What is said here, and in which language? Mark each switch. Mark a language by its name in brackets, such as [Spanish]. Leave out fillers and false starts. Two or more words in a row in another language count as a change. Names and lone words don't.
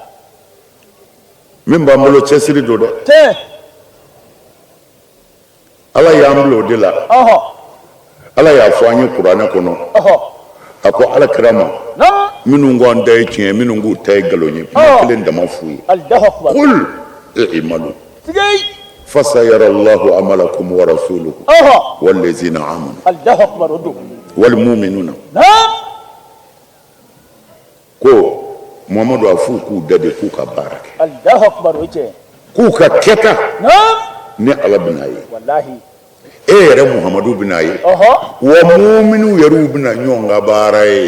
[Bambara] min b'an bolo cɛsiri don dɛ. ala y'an bila o de la. ala y'a fɔ an ye kuranɛ kɔnɔ. a ko ala kira ma minnu ko an ta ye tiɲɛ minnu k'u ta ye nkalon ye kuma kelen dama f'u ye. [Arabic] قل اعملوا فسيرى الله عملكم ورسوله والذين آمنوا والمؤمنون. [Bambara] ko Muhamadu a f'u k'u da de k'u ka baara kɛ. k'u ka kɛta ni ala bɛna ye. e yɛrɛ Muhamadu bɛna ye [Arabic] والمؤمنون [Bambara] yɛrɛ bɛna ɲɔgɔn ka baara ye.